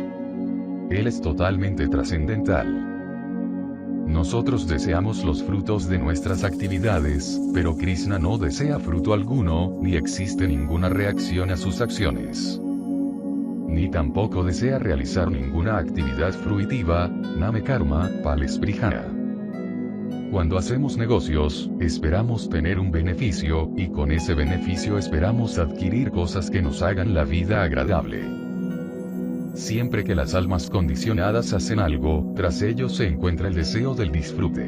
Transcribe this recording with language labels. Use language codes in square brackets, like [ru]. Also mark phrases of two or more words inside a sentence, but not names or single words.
[es] Él es totalmente trascendental. Nosotros deseamos los frutos de nuestras actividades, pero Krishna no desea fruto alguno, ni existe ninguna reacción a sus acciones. Ni tampoco desea realizar ninguna actividad fruitiva, [sa] name karma, pale sprihana. [es] Cuando hacemos negocios, esperamos tener un beneficio, y con ese beneficio esperamos adquirir cosas que nos hagan la vida agradable. Siempre que las almas condicionadas hacen algo, tras ello se encuentra el deseo del disfrute.